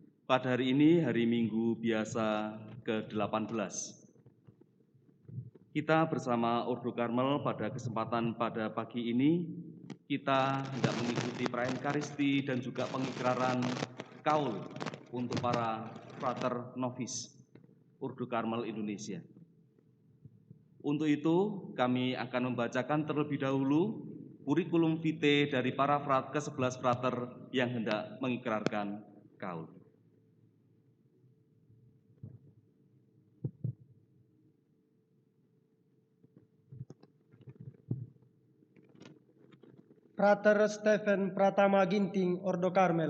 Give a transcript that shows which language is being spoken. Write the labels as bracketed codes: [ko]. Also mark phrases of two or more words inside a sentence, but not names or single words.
[id] Pada hari ini, hari Minggu biasa ke-18. Kita bersama Ordo Karmel pada kesempatan pada pagi ini, kita hendak mengikuti perayaan Ekaristi dan juga pengikraran kaul untuk para frater novis Ordo Karmel Indonesia. Untuk itu, kami akan membacakan terlebih dahulu kurikulum vitae dari para ke-11 frater yang hendak mengikrarkan kaul. Frater Stephen Pratama Ginting, Ordo Karmel.